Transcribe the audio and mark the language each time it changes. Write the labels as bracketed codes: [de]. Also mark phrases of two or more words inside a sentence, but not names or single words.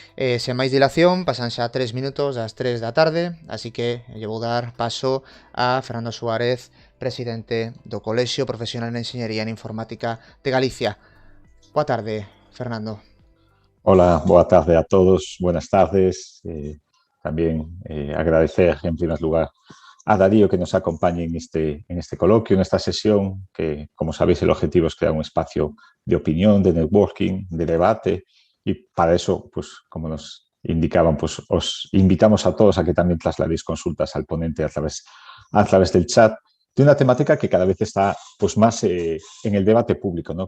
[gl] Sen máis dilación, pasan xa 3 minutos das 3 da tarde, así que lle vou dar paso a Fernando Suárez, presidente do Colexio Profesional de Enxeñería en Informática de Galicia. Boa tarde, Fernando. [es] Hola, buenas tardes a todos. Buenas tardes. También agradecer en primer lugar a Darío que nos acompañe en este coloquio, en esta sesión, que como sabéis el objetivo es crear un espacio de opinión, de networking, de debate y para eso, pues como nos indicaban, pues os invitamos a todos a que también trasladéis consultas al ponente a través del chat de una temática que cada vez está pues, más en el debate público, ¿no?